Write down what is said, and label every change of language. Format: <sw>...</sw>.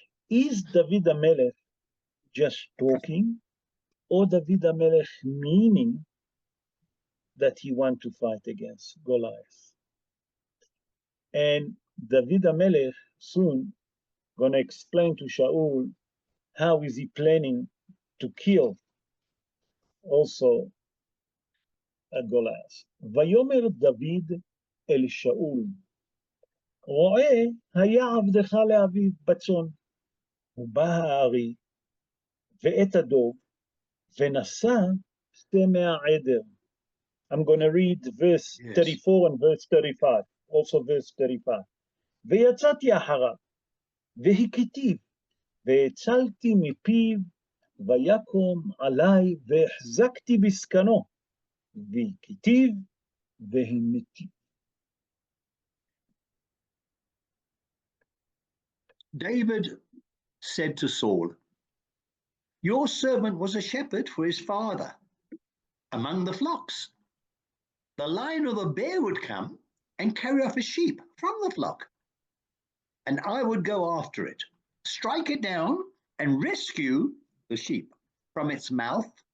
<en>Is David HaMelech just talking, or David HaMelech meaning that he wants to fight against Goliath? And David HaMelech soon gonna explain to Shaul how is he planning to kill also a Goliath.</en> <he>ויאמר דוד אל שאול, רואה היה עבדך לאביו בצאן, ובא הארי ואת הדוב, ונשא שתי מהעדר.</he> <en>I'm going to read verse 34 and verse 35, also verse 35.</en> <he>ויצאתי אחריו, והכיתיו, והצלתי מפיו, ויקום עלי, והחזקתי בסקנו, והכיתיו, והמתיו.</he> <en>David said to Saul, "Your servant was a shepherd for his father among the flocks. The lion or the bear would come and carry off a sheep from the flock, and I would go after it, strike it down, and rescue the sheep from its mouth.</en>